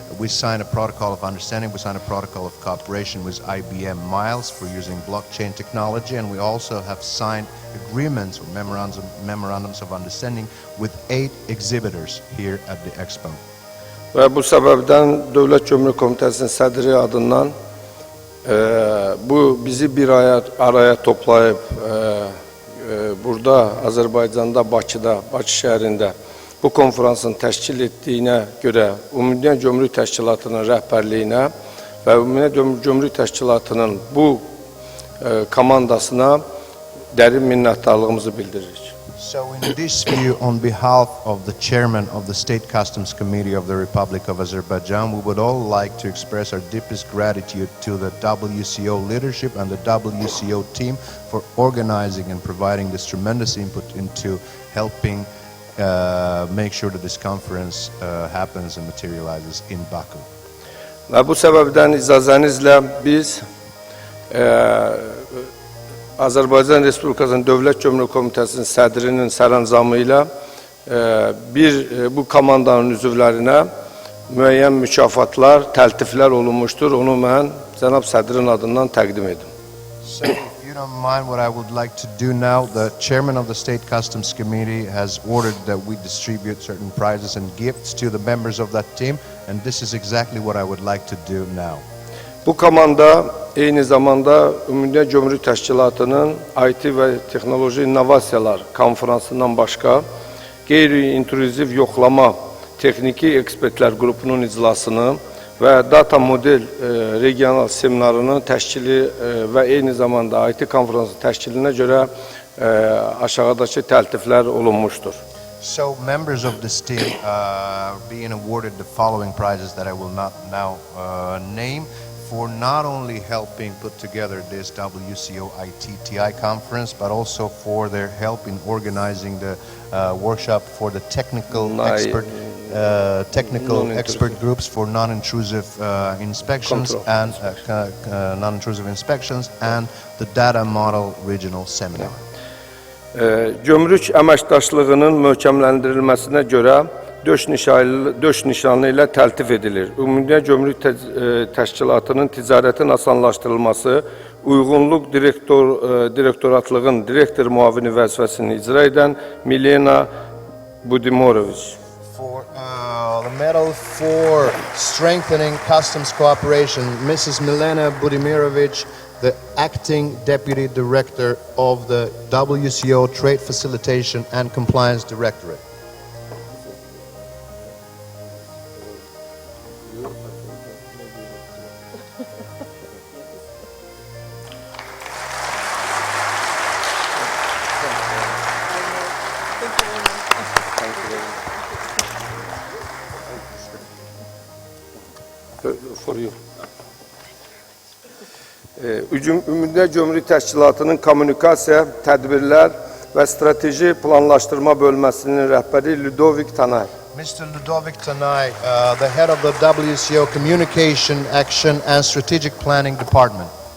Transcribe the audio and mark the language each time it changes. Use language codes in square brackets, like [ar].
[en] We signed a protocol of understanding, we signed a protocol of cooperation with IBM Miles for using blockchain technology, and we also have signed agreements or memorandums of understanding with 8 exhibitors here at the Expo. [az] Və bu səbəbdən Dövlət Gömrük Komitəsinin sədri adından bu bizi bir araya toplayıb burada Azərbaycanda, Bakıda, Bakı şəhərində bu konferansın təşkil etdiyinə görə Ümumdünya Gömrük Təşkilatının rəhbərliyinə və Ümumdünya Gömrük Təşkilatının bu komandasına dərin minnətdarlığımızı bildiririk. [en] So in this view, on behalf of the chairman of the State Customs Committee of the Republic of Azerbaijan, we would all like to express our deepest gratitude to the WCO leadership and the WCO team for organizing and providing this tremendous input into helping make sure that this conference happens and materializes in Baku. [az] Və bu səbəbdən icazənizlə biz Azərbaycan Respublikasının Dövlət Gömrük Komitəsinin sədrinin sərəncamı ilə bu komandanın üzvlərinə müəyyən mükafatlar, təltiflər olunmuşdur. Onu mən cənab sədrin adından təqdim edim. [en] So, if you don't mind, what I would like to do now, the chairman of the State Customs Committee has ordered that we distribute certain prizes and gifts to the members of that team, and this is exactly what I would like to do now. [az] Bu komanda eyni zamanda Ümumdünya Gömrük Təşkilatının IT və Texnoloji İnnovasiyalar konferansından başqa qeyri-intruziv yoxlama texniki ekspertlər qrupunun iclasını və data model regional seminarının təşkili və eyni zamanda IT konferansı təşkilinə görə aşağıdakı təltiflər olunmuşdur. [en] So members of this team are being awarded the following prizes that I will not now name, for not only helping put together this WCO ITTI conference, but also for their help in organizing the workshop for the technical expert groups for non-intrusive inspections and the data model regional seminar. [az] Gömrük əməkdaşlığının möhkəmləndirilməsinə görə döş nişanı ilə təltif edilir. Ümumdünya Gömrük Təşkilatının ticarətin asanlaşdırılması, uyğunluq direktoratlığın direktor müavini vəzifəsini icra edən Milena Budimoroviç. [en] For the medal for strengthening customs cooperation, Mrs. Milena Budimirovic, the acting deputy director of the WCO Trade Facilitation and Compliance Directorate. For you. [az] Ümumdünya Gömrük Təşkilatının kommunikasiya, tədbirlər və strateji planlaşdırma bölməsinin rəhbəri Ludovik Tanay. [en] Mr. Ludovic Tanay, the head of the WCO Communication, Action and Strategic Planning Department.